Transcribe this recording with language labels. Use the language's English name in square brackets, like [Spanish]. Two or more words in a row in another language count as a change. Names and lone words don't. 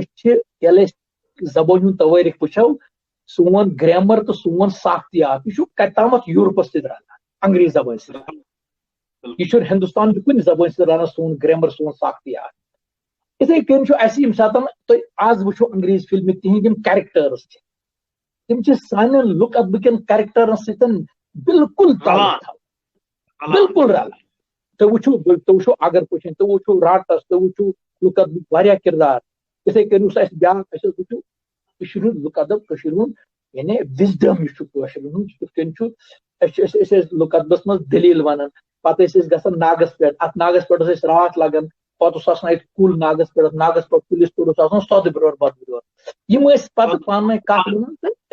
[Kashmiri] چھِ ییٚلہِ أسۍ زبٲنۍ ہُنٛد توٲریٖخ وٕچھو سون گریمر تہٕ سون ساختیات یہِ چھُ کتہِ تامتھ یوٗرپس سۭتۍ رلان انگریز زبٲنۍ سۭتۍ یہِ چھُنہٕ ہندوستان چہِ کُنہِ زبٲنۍ سۭتۍ رلان سون گریمر سون ساختیات یِتھٕے کٔنۍ چھُ اَسہِ ییٚمہِ ساتہٕ تُہۍ آز وٕچھو انگریز فلمہِ تِہنٛدۍ یِم کیریکٹٲرٕس چھِ تِم چھِ سانٮ۪ن لُک اَدبٕکٮ۪ن کیریکٹرن سۭتۍ بالکُل تعلق تھاوان بالکُل رلان تو وچھو اگر پوچھیں تو وچھو راٹس تو وچھو لُک ادب واریاہ کردار اِتھے کٔنۍ یُس اَسہِ بیٛاکھ اَسہِ وچھو کٔشیٖرِ ہُنٛد لُک ادب کٔشیٖرِ ہُنٛد یعنی وِزڈم یُس چھُ کٲشرٮ۪ن ہُنٛد کِتھ کٔنۍ چھُ أسۍ ٲسۍ لُک ادبس منٛز دٔلیٖل وَنان پتہٕ ٲسۍ أسۍ گژھان ناگس پٮ۪ٹھ اتھ ناگس پٮ۪ٹھ اوس اَسہِ راتھ لگان پتہٕ اوس آسان اَتہِ کُل ناگس پٮ۪ٹھ ناگس پٮ۪ٹھ کُلِس پٮ۪ٹھ اوس آسان سۄدٕ بیٛول بۄدٕ بیٛول یِم ٲسۍ پتہٕ پانہٕ ؤنۍ کتھ وَنان تہٕ